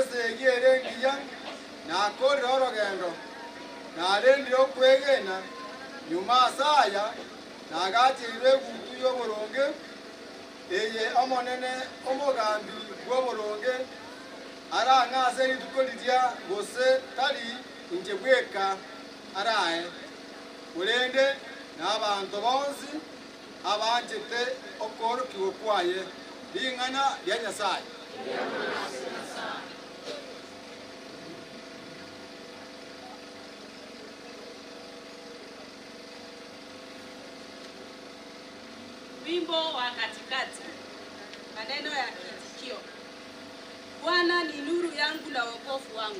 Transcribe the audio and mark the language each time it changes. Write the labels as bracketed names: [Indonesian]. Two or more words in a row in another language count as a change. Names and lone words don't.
[Gusii] segere ngiya nakorera orogendo narendire okwegena nyuma asaya nagachirire egutu y'oboronge eye omonene omogambi bw'oboronge arang'ase rituko riria gose tari inche bweka arae kurende n'abantu bonsi abanchete okorokiwa kwaye ring'ana rya Nyasaye. [Swahili] Wimbo wa katikati, maneno ya kiitikio. Bwana ni nuru yangu na wokovu wangu.